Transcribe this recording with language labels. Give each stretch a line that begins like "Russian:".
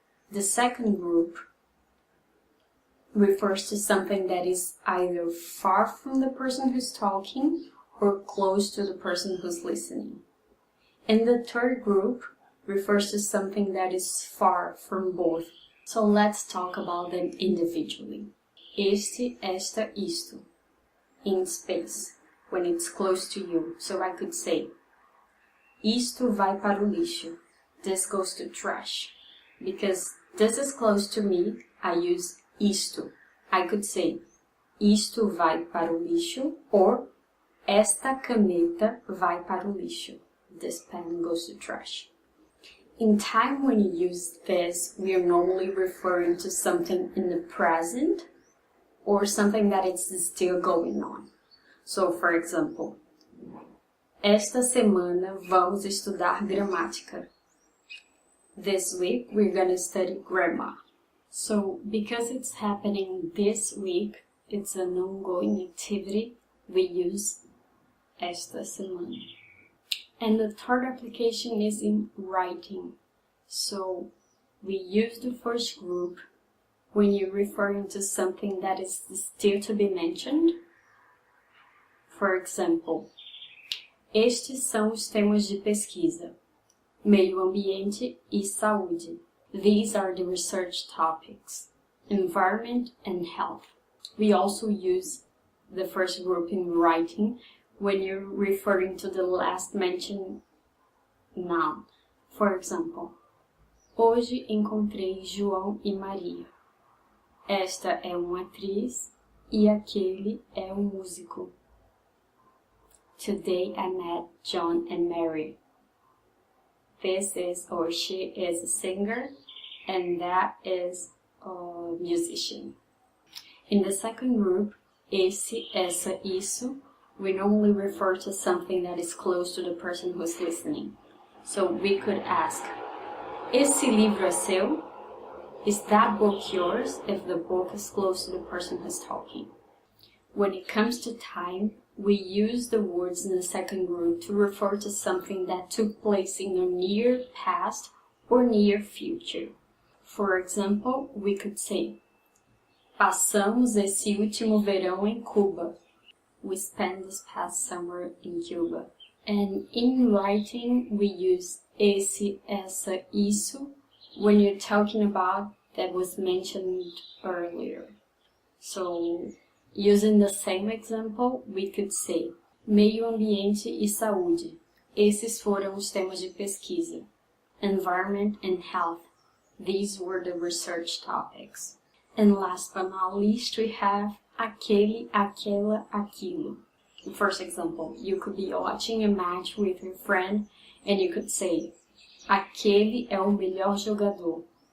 English: The second group refers to something that is either far from the person who's talking or close to the person who's listening. And the third group refers to something that is far from both. So let's talk about them individually. Este, esta, isto. In space, when it's close to you. So I could say,
Portuguese: isto vai para o lixo.
English: This goes to trash. Because this is close to me, I use isto. I could say,
Portuguese: isto vai para o lixo,
English: or
Portuguese: esta caneta vai para o lixo.
English: This pen goes to trash. In time, when you use this, we are normally referring to something in the present or something that is still going on. So, for example,
Portuguese: esta semana vamos estudar gramática.
English: This week, we're going to study grammar. So, because it's happening this week, it's an ongoing activity, we use esta semana. And the third application is in writing. So we use the first group when you're referring to something that is still to be mentioned. For example,
Portuguese: estes são os temas de pesquisa: meio ambiente e saúde.
English: These are the research topics: environment and health. We also use the first group in writing when you're referring to the last mentioned noun. For example,
Portuguese: hoje encontrei João e Maria. Esta é uma atriz e aquele é músico.
English: Today I met John and Mary. This is or she is a singer and that is a musician. In the second group, esse, essa, isso, we normally refer to something that is close to the person who's listening. So we could ask,
Portuguese: esse livro é seu?
English: Is that book yours? If the book is close to the person who's talking. When it comes to time, we use the words in the second group to refer to something that took place in the near past or near future. For example, we could say,
Portuguese: passamos esse último verão em Cuba.
English: We spent this past summer in Cuba. And in writing, we use esse, essa, isso when you're talking about that was mentioned earlier. So, using the same example, we could say
Portuguese: meio ambiente e saúde. Esses foram os temas de pesquisa.
English: Environment and health. These were the research topics. And last but not least, we have aquele, aquela, aquilo. First example, you could be watching a match with your friend and you could say,
Portuguese: aquele é o melhor jogador.